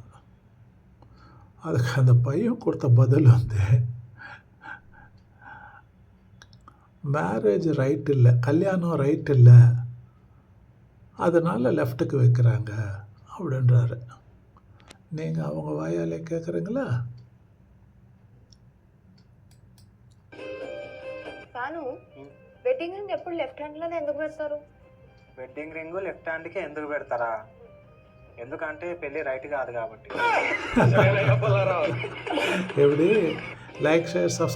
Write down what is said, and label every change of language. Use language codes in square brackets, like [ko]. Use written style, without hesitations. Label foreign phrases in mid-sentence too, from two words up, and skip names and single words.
[ta] அதுக்கு அந்த பையன் கொடுத்த பதில் வந்து, [en] marriage right [ta] இல்லை, கல்யாணம் ரைட் இல்லை, அதனால் லெஃப்ட்டுக்கு வைக்கிறாங்க அப்படின்றாரு. நீங்கள் அவங்க வாயாலே கேட்குறீங்களா? [en] wedding ring [te] ఎప్పుడు [en] left hand [te] లోనే ఎందుకు పెడతారు? [en] wedding ring left hand [te] కి ఎందుకు పెడతారా? ఎందుకంటే పెళ్లి రైట్ కాదు కాబట్టి. [en] எப்படி like, share, subscribe